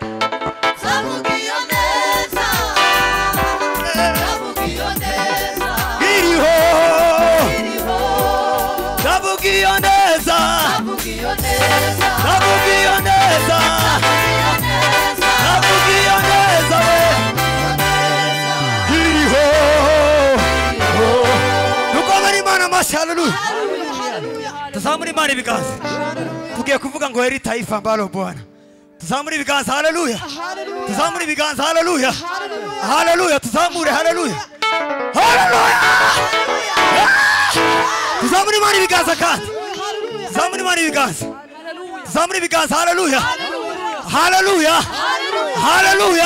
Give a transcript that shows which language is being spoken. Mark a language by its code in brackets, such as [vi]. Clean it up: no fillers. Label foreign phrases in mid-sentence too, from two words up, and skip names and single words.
[rw] iriho, Zabugioneza, Zabugioneza, Zabugioneza we, iriho, dukomere Imana amashyi, haleluya. Tuzamure Imana ibiganza, tugiye kuvuga ngo [sw] heri taifa ambalo Bwana. [rw] Tuzamure ibiganza, haleluya. Tuzamure ibiganza, haleluya. Haleluya, tuzamure, haleluya. Haleluya. Tuzamure Imana ibiganza kandi. Tuzamure Imana ibiganza. Tuzamure ibiganza, haleluya. Haleluya. Haleluya.